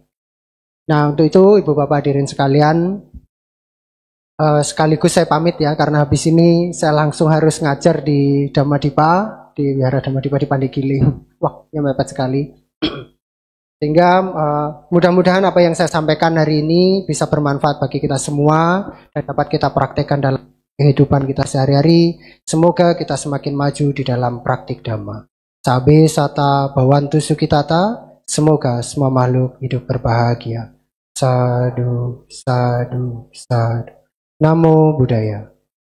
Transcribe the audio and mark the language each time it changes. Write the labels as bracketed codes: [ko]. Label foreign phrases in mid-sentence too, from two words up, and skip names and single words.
[id] Nah, untuk itu Ibu Bapak hadirin sekalian, sekaligus saya pamit ya, karena habis ini saya langsung harus ngajar di Dhammadippa, di Wihara Dhammadippa di Pandegiling. Wah, yang mepet sekali. Sehingga mudah-mudahan apa yang saya sampaikan hari ini bisa bermanfaat bagi kita semua dan dapat kita praktekkan dalam kehidupan kita sehari-hari. Semoga kita semakin maju di dalam praktik dhamma. [pi] Sabe sata bhavantu sukhitata. [id] Semoga semua makhluk hidup berbahagia. [pi] Sadhu, sadhu, sadhu. Namo Buddhaya.